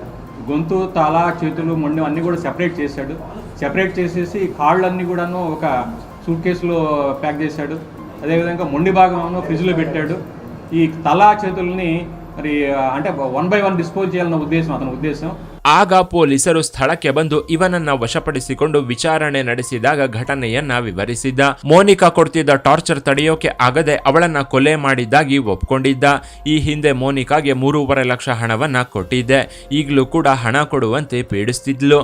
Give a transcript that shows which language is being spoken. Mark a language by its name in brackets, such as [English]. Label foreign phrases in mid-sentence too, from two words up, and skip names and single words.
[Telugu] గొంతు, తల, చేతులు, మొండెం అన్నీ కూడా సెపరేట్ చేశాడు. సెపరేట్ చేసేసి కాళ్ళన్నీ కూడాను ఒక సూట్ కేసులో ప్యాక్ చేశాడు. అదేవిధంగా మొండి భాగం ఫ్రిడ్జ్లో పెట్టాడు. ఈ తల, చేతుల్ని మరి అంటే 1 by 1 డిస్పోజ్ చేయాలన్న ఉద్దేశం అతని ఉద్దేశం. [Kannada] ಆಗ ಪೊಲೀಸರು ಸ್ಥಳಕ್ಕೆ ಬಂದು ಇವನನ್ನ ವಶಪಡಿಸಿಕೊಂಡು ವಿಚಾರಣೆ ನಡೆಸಿದಾಗ ಘಟನೆಯನ್ನ ವಿವರಿಸಿದ್ದ. ಮೋನಿಕಾ ಕೊಡ್ತಿದ್ದ ಟಾರ್ಚರ್ ತಡೆಯೋಕೆ ಆಗದೆ ಅವಳನ್ನ ಕೊಲೆ ಮಾಡಿದ್ದಾಗಿ ಒಪ್ಕೊಂಡಿದ್ದ. ಈ ಹಿಂದೆ ಮೋನಿಕಾಗೆ 3.5 ಲಕ್ಷ ಹಣವನ್ನ ಕೊಟ್ಟಿದ್ದೆ, ಈಗಲೂ ಕೂಡ ಹಣ ಕೊಡುವಂತೆ ಪೀಡಿಸ್ತಿದ್ಲು.